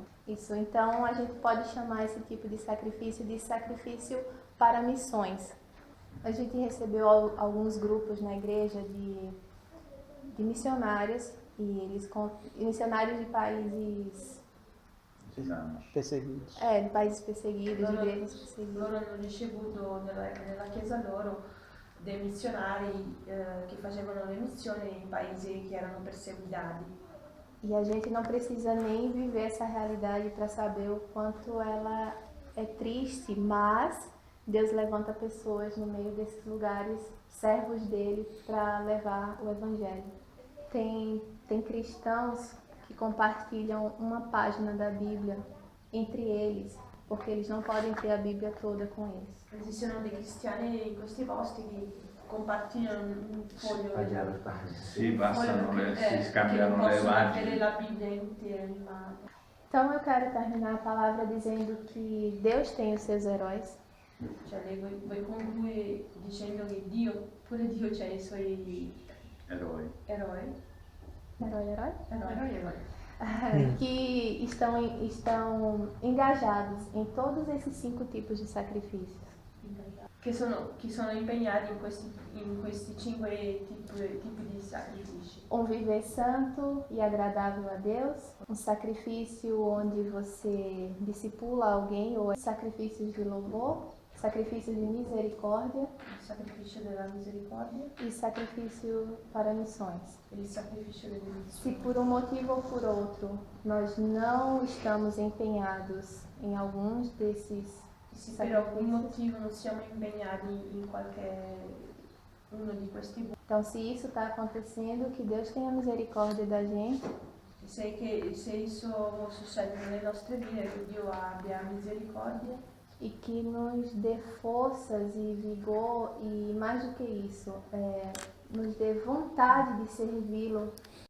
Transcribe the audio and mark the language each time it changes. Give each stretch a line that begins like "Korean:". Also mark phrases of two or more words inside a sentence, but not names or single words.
Portuguese: Isso, então a gente pode chamar esse tipo de sacrifício para missões. A gente recebeu alguns grupos na igreja de missionários, e missionários de países perseguidos. De países perseguidos, de igrejas perseguidas.
Italian: Loro hanno ricevuto nella chiesa loro dei missionari che facevano le missioni in paesi che erano perseguitati.
Portuguese: E a gente não precisa nem viver essa realidade para saber o quanto ela é triste, mas Deus levanta pessoas no meio desses lugares, servos dele, para levar o evangelho. Tem cristãos que compartilham uma página da Bíblia entre eles, porque eles não podem ter a Bíblia toda com eles.
Italian: Esistono dei cristiani in questi posti che compartilhano un foglio Si passano, si che scambiano non le possono avere pagine. la Bibbia intera in mano.
Portuguese: Então eu quero terminar a palavra dizendo que Deus tem os seus heróis.
Italian: Cioè lei vuoi concludere dicendo che pure Dio c'ha i suoi Eroi. eroi.
Portuguese: Que estão engajados em todos esses 5 tipos de sacrifícios.
Italian: Che sono impegnati in questi 5 tipi di sacrifici.
Portuguese: Viver santo e agradável a Deus, sacrifício onde você discipula alguém, ou sacrifícios de louvor, sacrifícios de misericórdia,
Italian: Il sacrificio della misericordia
Portuguese: e sacrifício para missões.
Italian: e il sacrificio delle
Portuguese: Se
Italian: missioni.
Portuguese: por um motivo ou por outro nós não estamos empenhados em alguns desses
Italian: Se per alcun motivo non siamo impegnati in uno di questi
Portuguese: então, se isso está acontecendo, que Deus tenha misericórdia da gente
Italian: se isso succede nelle nostre vite, che Dio abbia misericordia
Portuguese: e que nos dê forças e vigor e, mais do que isso, nos dê vontade de servi-lo